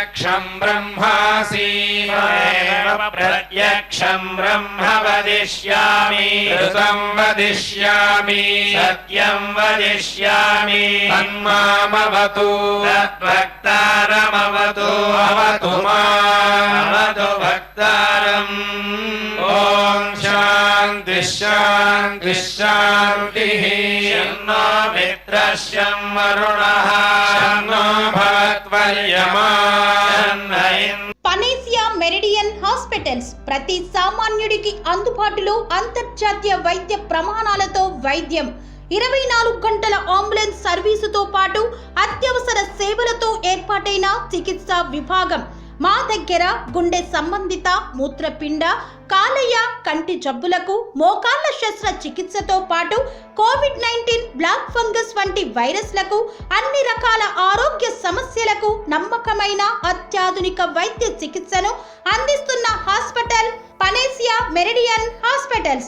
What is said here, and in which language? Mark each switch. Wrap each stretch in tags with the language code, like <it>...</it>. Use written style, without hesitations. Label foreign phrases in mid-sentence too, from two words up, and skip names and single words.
<sa>ब्रह्मासि प्रत्यक्षं ब्रह्म वदिष्यामि ऋतं वदिष्यामि सत्यं वदिष्यामि तन्मामवतु तद्भक्तारमवतु अवतु मामवतु भक्तारम् ॐ शान्ति शान्ति शान्तिः शन्नो मित्रः शं वरुणः शन्नो भवत्वर्यमा</sa> <te>పనేసియా మెరిడియన్ హాస్పిటల్స్ ప్రతి సామాన్యుడికి అందుబాటులో అంతర్జాతీయ వైద్య ప్రమాణాలతో వైద్యం 24 గంటల అంబులెన్స్ సర్వీసుతో పాటు అత్యవసర సేవలతో ఏర్పాటైన చికిత్సా విభాగం మా దగ్గర గుండె సంబంధిత మూత్రపిండ కాలేయ కంటి జబ్బులకు మోకాళ్ల శస్త్రచికిత్సతో పాటు కోవిడ్-19</te> <en>black fungus</en> <te>వంటి వైరస్లకు అన్ని రకాల ఆరోగ్య సమస్యలకు నమ్మకమైన అత్యాధునిక వైద్య చికిత్సను అందిస్తున్న హాస్పిటల్ పనేసియా మెరిడియన్ హాస్పిటల్స్.</te>